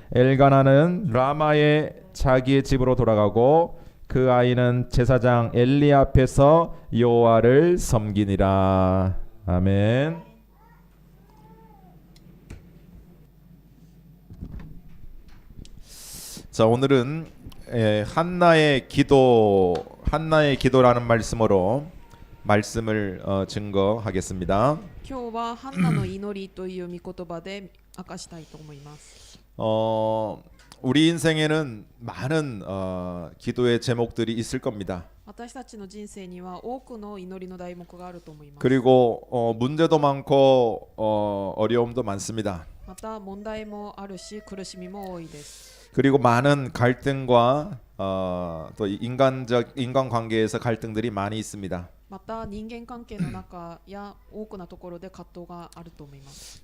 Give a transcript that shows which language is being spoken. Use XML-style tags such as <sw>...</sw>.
<ko>엘가나는 라마의 자기의 집으로 돌아가고 그 아이는 제사장 엘리 앞에서 여호와를 섬기니라. 아멘. 자, 오늘은 한나의 기도라는 말씀으로 말씀을 증거하겠습니다.</ko> <ja>今日はハンナの祈りという御言葉で明かしたいと思います。</ja> <ko>우리 인생에는 많은 기도의 제목들이 있을 겁니다.</ko> <ja>私たちの人生には多くの祈りの題目があると思います。</ja> <ko>그리고 문제도 많고 어려움도 많습니다.</ko> <ja>また問題もあるし苦しみも多いです。</ja> <ko>그리고 많은 갈등과 또 인간 관계에서 갈등들이 많이 있습니다.</ko> <ja>また人間関係の中や多くのところで葛藤があると思います。</ja>